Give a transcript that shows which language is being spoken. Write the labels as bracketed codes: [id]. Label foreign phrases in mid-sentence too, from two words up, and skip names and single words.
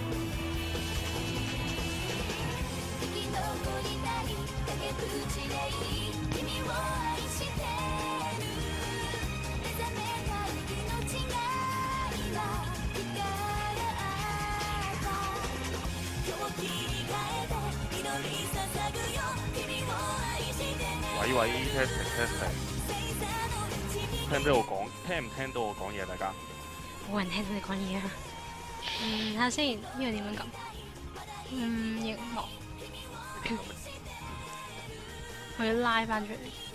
[ja] 生き残りたい崖っぷちでいい君を愛してる目覚めた命が今光った今日切り替えて祈り捧ぐよ君を愛して [yue] 喂喂， [en] testing testing， [yue] 聽唔聽我講？聽唔聽到我講嘢？大家冇人聽到你講嘢啊！睇下先，呢個點樣撳？熒幕，我要拉翻出嚟。